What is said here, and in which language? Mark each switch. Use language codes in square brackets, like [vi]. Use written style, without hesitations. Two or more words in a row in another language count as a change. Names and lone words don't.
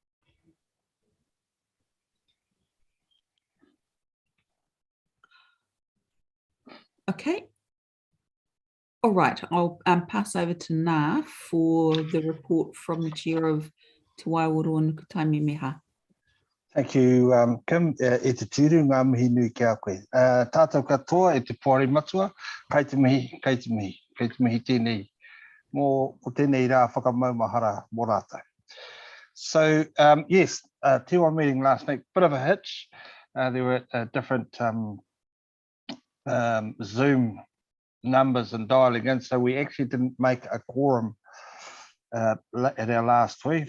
[en] Okay. All right, I'll pass over to Nga for the report from the chair of Te Wairua and Taimi Meha. Thank you, Kim. [mi] E te tūru ngā mihi nui ki a koe. Tātou katoa e te pōre matua, kei te mihi tēnei. Mō o tēnei rā whakamaumahara mō rātou. [en] So, yes, T1 meeting last night, bit of a hitch. There were different Zoom numbers and dialing in, so we actually didn't make a quorum at our last week.